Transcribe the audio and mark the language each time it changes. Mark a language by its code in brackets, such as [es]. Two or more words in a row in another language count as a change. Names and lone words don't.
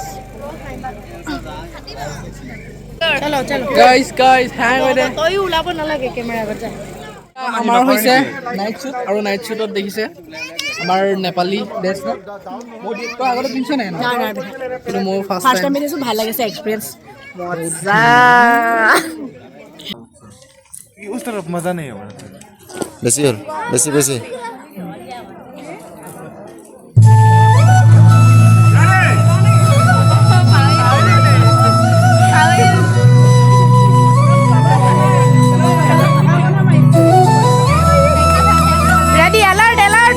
[hi] चलो चलो [as] গাইজ হ্যাং হৈ দে তইও ওলাব নালাগে কেমেৰা আগত যায় আমাৰ হৈছে [en] night shoot [as] আৰু [en] night shoot [as] দেখিছে আমাৰ [en] Nepali dress [as] তই আগতে পিন্ধছ নাই কিন্তু মোৰ ফাৰ্ষ্ট ফাৰ্ষ্ট টাইম টাইম দেখিছোঁ ভাল লাগিছে এক্সপিৰিয়েঞ্চ মজা [hi] उस तरफ मजा नहीं होगा [as] बेसी হ'ল বেছি বেছি [en] Ready alert alert